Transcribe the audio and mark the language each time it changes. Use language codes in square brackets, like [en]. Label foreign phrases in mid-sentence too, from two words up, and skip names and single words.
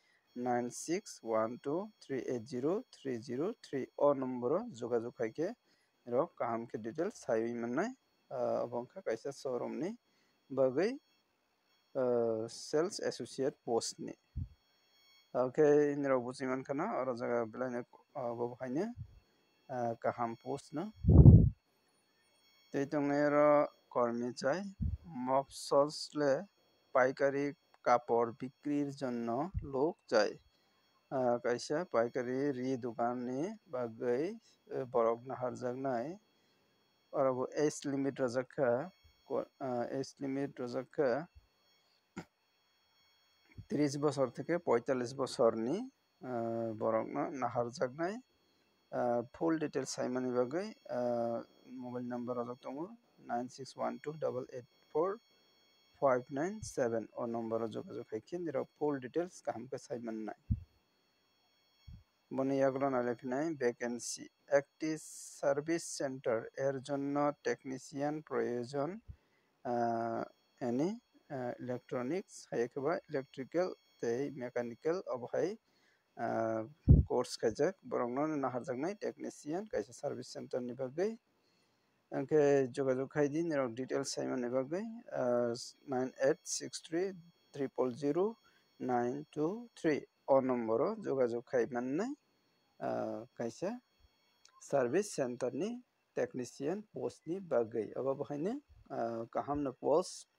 [trp] 9612380303 o number jogajog khaike rok kaham ke details saiwi mannai abongkha kaisa showroom ni bagai [en] sales associate post [trp] ni okay nirok bujiman khana oro jaga belai bo haine kaham post no tei tongnai oro [bn] কর্মী চাই মফসলে পাইকারি কাপড় বিক্রির জন্য লোক চাই [trp] kaisa paikari ri dokan ni bagai borok naharjaknai oro bo [en] age limit [trp] rajakha [bn] 30 বছর থেকে 45 বছর [trp] ni borok no naharjaknai [en] full details [trp] saimani bagai mobile number rok tongo 9612884597 o number jogajog haikhe nirok [en] full details [trp] kaham ke saimannai boni yagulo nalephinai vacancy [bn] একটি সার্ভিস সেন্টার এর জন্য টেকনিশিয়ান প্রয়োজন [en] any electronics [trp] haikaba electrical tei mechanical obhai course khaijak borokno naharjaknai technician kaisa [en] service center [trp] ni bagai angke jogajog khaidi nirok details saimani bagai 9863000923 o number o jogajog khaimannai kaisa [en] service center [trp] ni technician post ni bagai abo bahaine kaham na post